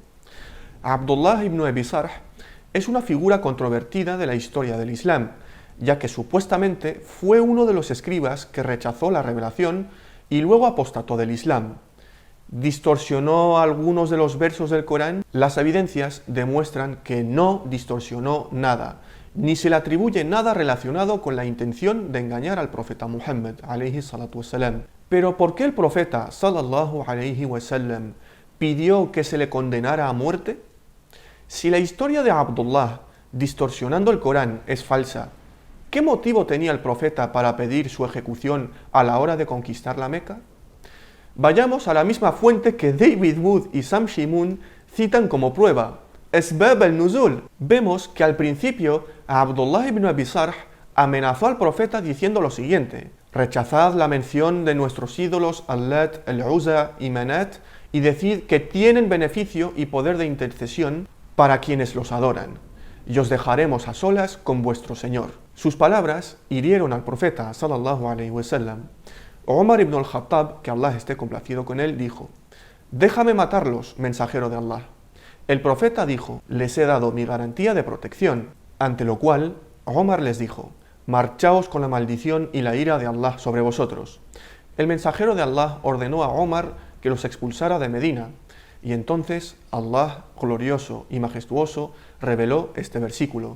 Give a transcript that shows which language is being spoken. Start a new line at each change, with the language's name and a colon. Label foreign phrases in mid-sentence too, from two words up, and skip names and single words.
Spanish: Abdullah ibn Abi Sarh es una figura controvertida de la historia del Islam, ya que supuestamente fue uno de los escribas que rechazó la revelación y luego apostató del Islam. ¿Distorsionó algunos de los versos del Corán? Las evidencias demuestran que no distorsionó nada, ni se le atribuye nada relacionado con la intención de engañar al profeta Muhammad
Arabic: عليه الصلاة والسلام.
Spanish: Pero ¿por qué el profeta
Arabic: صلى الله عليه وسلم
Spanish: pidió que se le condenara a muerte? Si la historia de Abdullah distorsionando el Corán es falsa, ¿qué motivo tenía el profeta para pedir su ejecución a la hora de conquistar la Meca? Vayamos a la misma fuente que David Wood y Sam Shimun citan como prueba, Asbab al-Nuzul. Vemos que al principio Abdullah ibn Abi Sarh amenazó al profeta diciendo lo siguiente: rechazad la mención de nuestros ídolos Allat, al-Uzza y Manat y decid que tienen beneficio y poder de intercesión para quienes los adoran, y os dejaremos a solas con vuestro Señor. Sus palabras hirieron al profeta
Arabic: صلى الله عليه وسلم.
Spanish: Omar ibn al-Khattab, que Allah esté complacido con él, dijo: déjame matarlos, mensajero de Allah. El profeta dijo: les he dado mi garantía de protección, ante lo cual Omar les dijo: marchaos con la maldición y la ira de Allah sobre vosotros. El mensajero de Allah ordenó a Omar que los expulsara de Medina, y entonces Allah, glorioso y majestuoso, reveló este versículo.